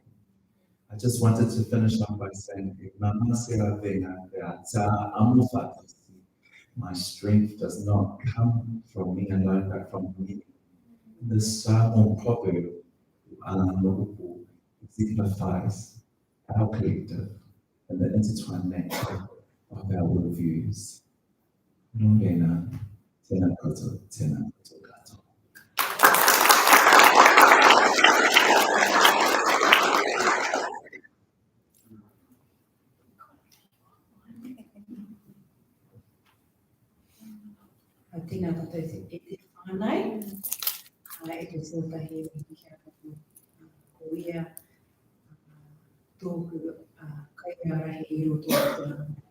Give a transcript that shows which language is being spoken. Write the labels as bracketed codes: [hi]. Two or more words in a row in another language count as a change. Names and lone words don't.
[en] I just wanted to finish up by saying, my strength does not come from me alone, but from me. This proverb signifies our collective and the intertwined nature of our worldviews. [mi] Nōrena, tēnā koutou, tēnā koutou katoa. Tēnā koutou e te whānau, e te sōtahi kia ko ia tōku kaiarahi I roto o tēnā.